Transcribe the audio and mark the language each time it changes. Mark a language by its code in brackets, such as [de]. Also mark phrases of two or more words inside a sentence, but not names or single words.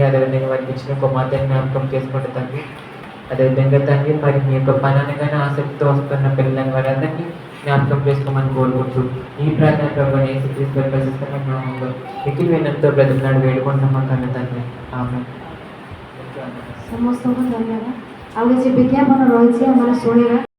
[te] అదేవిధంగా వారికి ఇచ్చిన కుమార్తెని జ్ఞాపకం చేసుకోండి తండ్రి. అదేవిధంగా తండ్రి మరి మీ యొక్క పని అనగానే ఆసక్తితో వస్తున్న పిల్లలని వారందరినీ జ్ఞాపకం చేసుకోమని కోరుకుంటూ ఈ ప్రార్థన ప్రభు యేసుక్రీస్తు ప్రశస్తమైన నామములో మిక్కిలి వినయంతో బ్రతుకులాడి వేడుకుంటున్నాం మా కన్న తండ్రి. ఆమేన్. [or] ସମସ୍ତଙ୍କୁ ଧନ୍ୟବାଦ। ଆଉ କିଛି ବିଜ୍ଞାପନ ରହିଛି ଆମେ ଶୁଣିବା।